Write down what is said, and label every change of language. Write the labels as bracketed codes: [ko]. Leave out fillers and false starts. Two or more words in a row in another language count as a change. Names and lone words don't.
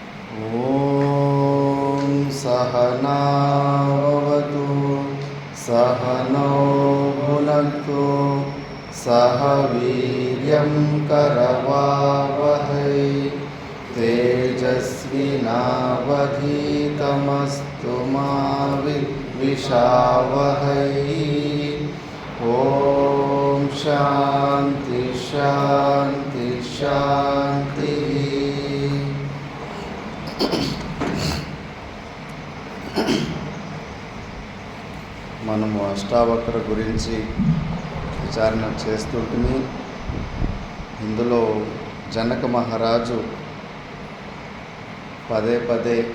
[sa] ॐ सहनावतु सहनौ भुनक्तु सह वीर्यं करवावहै तेजस्विनावधीतमस्तु मा विद्विषावहै। ॐ शान्ति शान्ति शान्तिः। [te] మనము అష్టావక్ర గురించి విచారణ చేస్తుంటే ఇందులో జనక మహారాజు పదే పదే